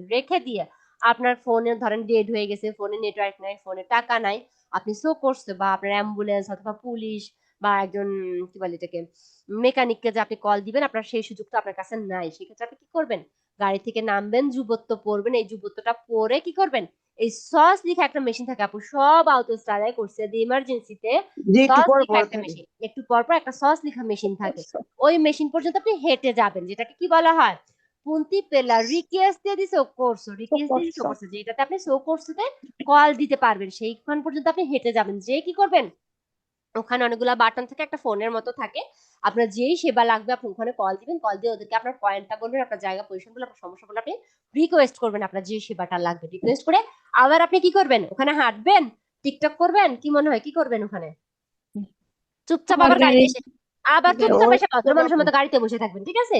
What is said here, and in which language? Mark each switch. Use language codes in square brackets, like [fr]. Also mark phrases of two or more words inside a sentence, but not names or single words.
[bn] রেখে দিয়ে আপনার ফোনে ধরেন ডেড হয়ে গেছে, ফোনে নেটওয়ার্ক নাই, ফোনে টাকা নাই, আপনি সো করছে বা আপনার অ্যাম্বুলেন্স অথবা পুলিশ বা একজন কি বলে এটাকে মেকানিককে যে আপনি কল দিবেন, আপনার সেই সুযোগটা আপনার কাছে নাই, সেক্ষেত্রে আপনি কি করবেন, গাড়ি থেকে নামবেন, যুবত্ব পরবেন, এই যুবত্বটা পরে কি করবেন, এই সস লিখা একটা মেশিন থাকে আপু, সব আউটোস্ট্রাদায় করছে যে ইমার্জেন্সিতে যে একটু সস পর লিখা পর একটা থাকে। মেশিন, একটু পর পর একটা সস লিখা মেশিন থাকে, ওই মেশিন পর্যন্ত আপনি হেঁটে যাবেন, যেটাকে কি বলা হয়, [it] punti per la richiesta di soccorso, richiesta di soccorso, [bn] যেটাতে আপনি সৌকর্সতে কল দিতে পারবেন, সেইখান পর্যন্ত আপনি হেঁটে যাবেন। যে কি করবেন, ওখানে অনেকগুলা বাটন থাকে, একটা ফোনের মতো থাকে, আপনার যেই সেবা লাগবে আপনি ওখানে কল দিবেন, কল দিয়ে ওদেরকে আপনার পয়েন্টটা বলবেন, আপনার জায়গা পজিশন বলে, আপনার সমস্যা বলে আপনি রিকোয়েস্ট করবেন, আপনার যে সেবাটা লাগবে রিকোয়েস্ট করে, আবার আপনি কি করবেন, ওখানে হাঁটবেন, টিকটক করবেন, কি মনে হয় কি করবেন ওখানে, চুপচাপ আবার গাড়িতে এসে আবার চুপচাপ এসে ভদ্র মানুষের মতো গাড়িতে বসে থাকবেন, ঠিক আছে?